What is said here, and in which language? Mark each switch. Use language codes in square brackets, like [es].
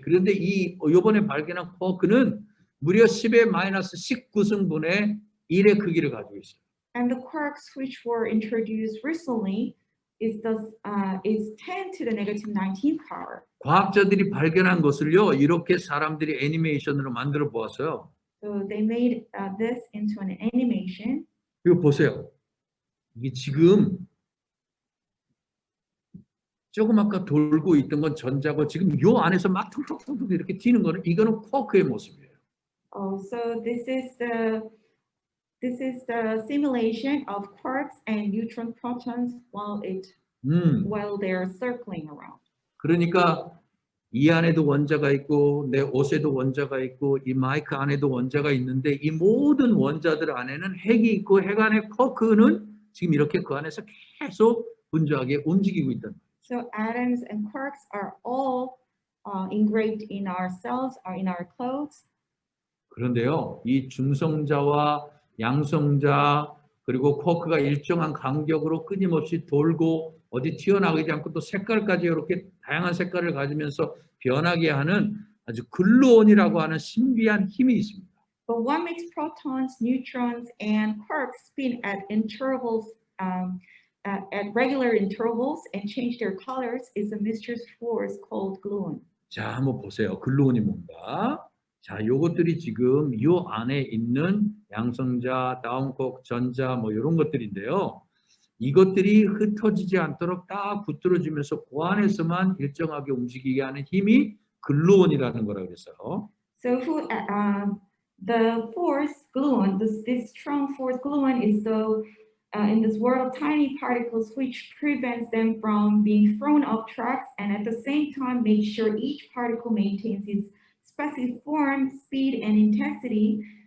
[ko] 그런데 이번에 발견한 쿼크는 무려 10의 마이너스 19승분의 1의 크기를 가지고 있어요. [en] And the quarks which were introduced recently is 10 to the negative 19 power. [ko] 과학자들이 발견한 것을요, 이렇게 사람들이 애니메이션으로 만들어 보았어요. [en] So they made this into an animation. [ko] 이거 보세요. 이게 지금 조금 아까 돌고 있던 건 전자고 지금 요 안에서 막 퉁퉁퉁 이렇게 튀는 거는 이거는 쿼크의 모습이에요. [en] So this is the simulation of quarks and neutron protons while they're circling around. [ko] 그러니까 이 안에도 원자가 있고 내 옷에도 원자가 있고 이 마이크 안에도 원자가 있는데 이 모든 원자들 안에는 핵이 있고 핵 안에 쿼크는 지금 이렇게 그 안에서 계속 분주하게 움직이고 있다. [en] So atoms and quarks are all engraved in our cells or in our clothes. [ko] 그런데요, 이 중성자와 양성자 그리고 쿼크가 일정한 간격으로 끊임없이 돌고 어디 튀어나가지 않고 또 색깔까지 이렇게 다양한 색깔을 가지면서 변하게 하는 아주 글루온이라고 하는 신비한 힘이 있습니다. [en] But what makes protons, neutrons, and quarks spin at intervals, at regular intervals and change their colors is a mysterious force called gluon. [ko] 자, 한번 보세요. 글루온이 뭔가? 자, 요것들이 지금 요 안에 있는 양성자, 다운쿼크, 전자 뭐 이런 것들인데요. 이것들이 흩어지지 않도록 딱 붙들어주면서 그 안에서만 일정하게 움직이게 하는 힘이 글루온이라는 거라고 그랬어요. [en] So the force gluon, this strong force gluon is in this world of tiny particles which prevents them from being thrown off tracks and at the same time make sure each particle maintains its specific form, speed, and intensity.